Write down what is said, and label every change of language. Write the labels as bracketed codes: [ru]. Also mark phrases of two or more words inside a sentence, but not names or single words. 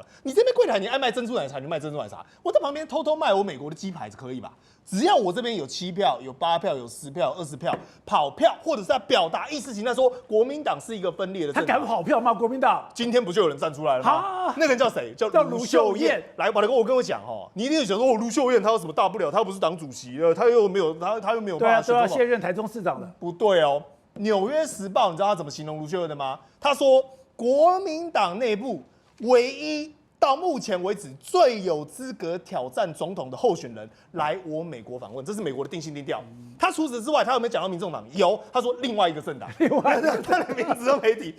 [zh] 你這邊櫃檯你愛賣珍珠奶茶，你就賣珍珠奶茶。我在旁邊偷偷賣我美國的雞排，可以吧？只要我這邊有7票、有8票、有10票、20票跑票，或者是在表達意識形態，說國民黨是一個分裂的政黨。他敢跑票嗎？國民黨今天不就有人站出來了嗎？那個人叫誰？叫盧秀燕。來，寶傑哥，我跟我講哦，你一定想說，盧秀燕她有什麼大不了？她又不是黨主席了，她又没有辦法都要卸任台中市長了。不对哦。《紐約時報》你知道他怎麼形容盧秀燕的嗎？他說，國民黨內部唯一到目前為止最有資格挑戰總統的候選人來我美國訪問，這是美國的定性定調。他除此之外，他有沒有講到民眾黨？有，他說另外一個政黨，他的名字都沒提。